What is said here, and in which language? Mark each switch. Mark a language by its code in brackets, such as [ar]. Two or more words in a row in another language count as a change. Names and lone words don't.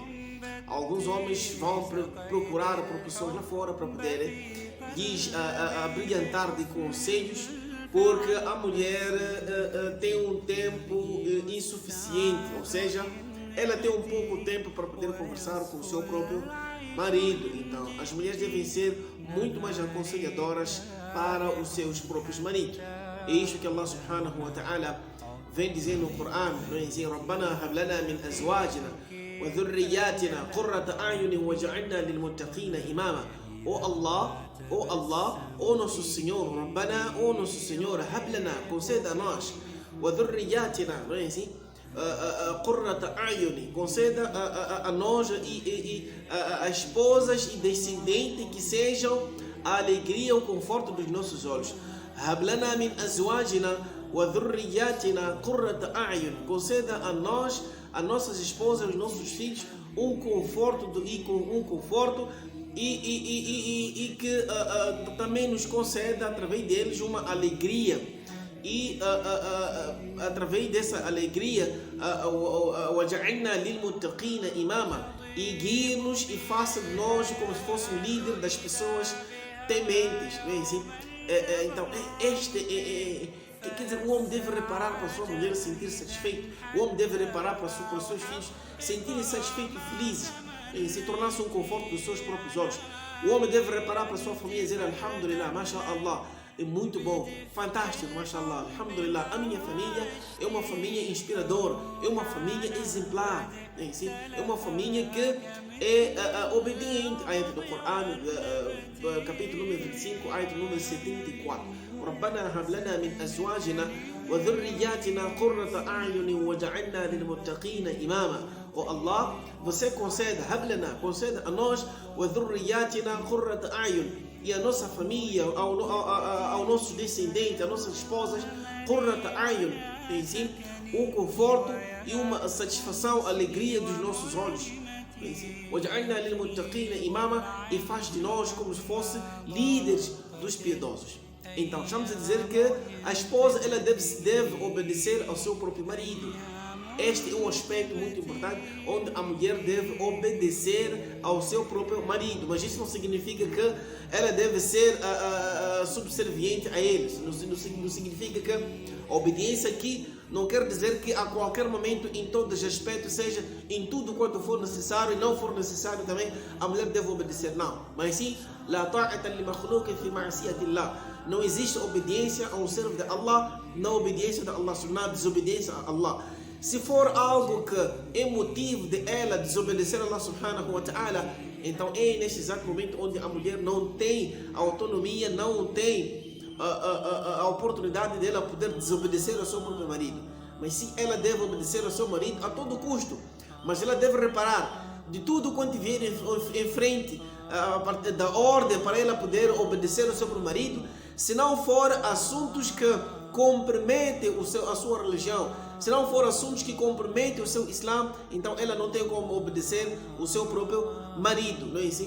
[pt] Alguns homens vão procurar por pessoas lá fora para poderem lhes brilhantar de conselhos, porque a mulher tem um tempo insuficiente, ou seja, ela tem um pouco tempo para poder conversar com o seu próprio marido. Então, as mulheres devem ser muito mais aconselhadoras para os seus próprios maridos. É isso que [ar] الله سبحانه وتعالى [pt] vem dizer no Corão, vem dizer: [ar] ربنا هب لنا من أزواجنا وذرياتنا قرة أعين واجعلنا للمتقين إماما. [pt] Oh Allah, oh nosso Senhor, Rabbana, oh nosso Senhor, [ar] هب لنا, [pt] conceda a nós, [ar] وذرياتنا, [pt] não é assim? [ar] قرة أعين, [pt] conceda a nós e as esposas e descendentes que sejam a alegria, o conforto dos nossos olhos. [ar] هب لنا من أزواجنا وذرياتنا قرة أعين, [pt] conceda a nós, a nossas esposas, aos nossos filhos, um conforto e que também nos conceda através deles uma alegria. E através dessa alegria, [ar] واجعلنا للمتقين إماما, [pt] e guie-nos e faça de nós como se fosse um líder das pessoas tementes. Não é assim? Então, quer dizer, o homem deve reparar para a sua mulher sentir satisfeito. O homem deve reparar para os seus filhos sentirem satisfeitos e felizes, se tornar-se um conforto dos seus próprios olhos. O homem deve reparar para a sua família e dizer: [ar] الحمد لله، ما شاء الله, [pt] é muito bom, fantástico, [ar] ما شاء الله، الحمد لله, [pt] a minha família é uma família inspiradora, é uma família exemplar, é uma família que é obediente. Ayat do Corão, capítulo número 25, ayat número 74. [ar] ربنا هب لنا من أزواجنا وذرياتنا قرة أعين واجعلنا للمتقين إماما. [pt] Oh Allah, você conceda, [ar] هب لنا, [pt] conceda a nós, [ar] وذرياتنا قرة أعين, [pt] e a nossa família, ao nosso descendente, às nossas esposas, [ar] قرة أعين, [pt] um conforto e uma satisfação, alegria dos nossos olhos. [ar] واجعلنا للمتقين إماما, [pt] e faz de nós como se fossem líderes dos piedosos. Então, estamos a dizer que a esposa ela deve obedecer ao seu próprio marido. Este é um aspecto muito importante, onde a mulher deve obedecer ao seu próprio marido. Mas isso não significa que ela deve ser subserviente a ele. Não significa que a obediência aqui não quer dizer que a qualquer momento, em todos os aspectos, seja em tudo quanto for necessário e não for necessário também, a mulher deve obedecer. Não. Mas sim, [ar] لا طاعة لمخلوق في معصية الله. [pt] Não existe obediência a um servo de Allah na obediência de Allah, na desobediência a Allah. Se for algo que é motivo de ela desobedecer a [ar] الله سبحانه وتعالى, [pt] então é nesse exato momento onde a mulher não tem a autonomia, não tem a oportunidade dela poder desobedecer ao seu próprio marido. Mas sim, ela deve obedecer ao seu marido a todo custo. Mas ela deve reparar de tudo quanto vier em frente, a partir da ordem para ela poder obedecer ao seu próprio marido, se não for assuntos que comprometem a sua religião, se não for assuntos que comprometem o seu Islã, então ela não tem como obedecer o seu próprio marido, não é assim?